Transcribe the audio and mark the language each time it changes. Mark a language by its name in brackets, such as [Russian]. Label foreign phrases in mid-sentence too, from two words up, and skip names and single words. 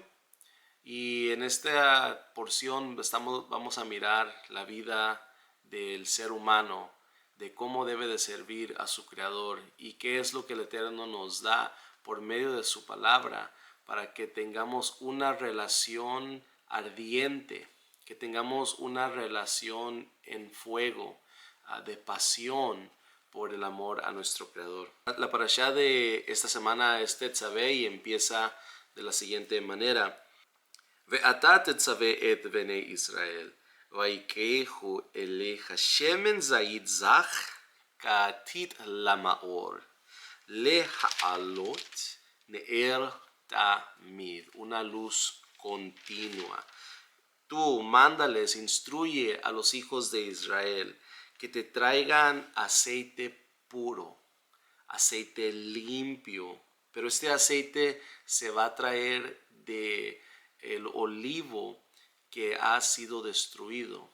[Spanish] Y en esta porción vamos a mirar la vida del ser humano, de cómo debe de servir a su Creador y qué es lo que el Eterno nos da por medio de su palabra para que tengamos una relación ardiente, que tengamos una relación en fuego, de pasión por el amor a nuestro Creador. La parashá de esta semana es Tetzavé y empieza de la siguiente manera. [Hebrew] ואתה תצווה את בני ישראל, ויקראו אליך שמן זית זך כעתיד למאור, להעלות נר תמיד, [Spanish] una luz continua. Tú mándales, instruye a los hijos de Israel que te traigan aceite puro, aceite limpio, pero este aceite se va a traer de el olivo que ha sido destruido.